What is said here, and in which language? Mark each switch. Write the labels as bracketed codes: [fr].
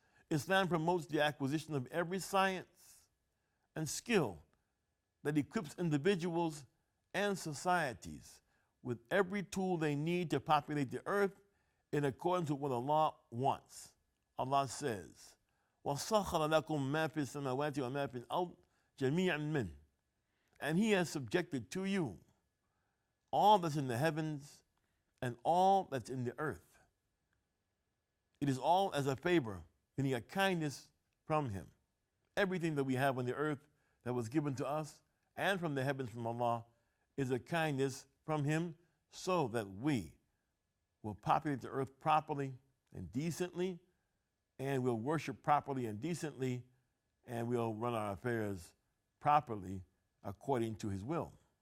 [en] Islam promotes the acquisition of every science and skill that equips individuals and societies with every tool they need to populate the earth in accordance with what Allah wants. [ar] Allah says, وَسَخَّرَ لَكُم مَا فِي السَّمَاوَاتِ وَمَا فِي الْأَرْضِ جَمِيعًا مِّنْهُ. [en] And He has subjected to you all that's in the heavens and all that's in the earth. It is all as a favor, meaning a kindness from Him. Everything that we have on the earth that was given to us and from the heavens from Allah is a kindness from Him so that we will populate the earth properly and decently, and we'll worship properly and decently, and we'll run our affairs properly according to His will.